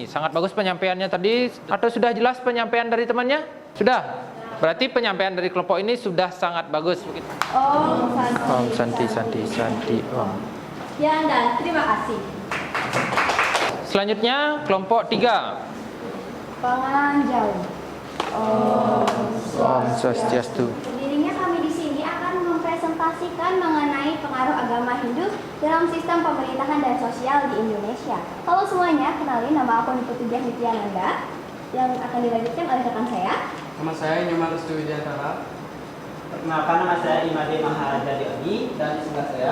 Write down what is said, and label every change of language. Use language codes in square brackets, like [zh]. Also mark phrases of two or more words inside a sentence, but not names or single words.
[id] Sangat bagus penyampaiannya tadi. Atau sudah jelas penyampaian dari temannya? Sudah? Berarti penyampaian dari kelompok ini sudah sangat bagus. Om Santi. Om. Ya, dan terima kasih. Selanjutnya kelompok 3. Penganjau. Om Swastiastu. Berdirinya kami di sini akan mempresentasikan mengenai pengaruh agama Hindu dalam sistem pemerintahan dan sosial di Indonesia. Halo semuanya, kenalin nama aku Niputu Nityananda yang akan dilanjutkan oleh rekan saya. Nama saya Nyoman Restu Widiantara. Perkenalkan, nama saya Imade Mahadadi Adi, dan di sebelah saya.